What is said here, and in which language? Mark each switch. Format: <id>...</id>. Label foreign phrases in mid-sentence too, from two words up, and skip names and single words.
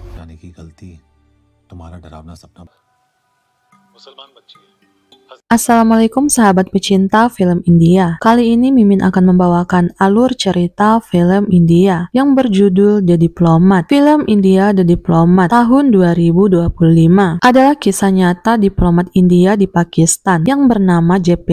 <hi>बनाने की गलती तुम्हारा डरावना सपना मुसलमान बच्ची है।</hi> <id>Assalamualaikum sahabat pecinta film India. Kali ini Mimin akan membawakan alur cerita film India yang berjudul The Diplomat. Film India The Diplomat tahun 2025 adalah kisah nyata diplomat India di Pakistan yang bernama J.P.</id>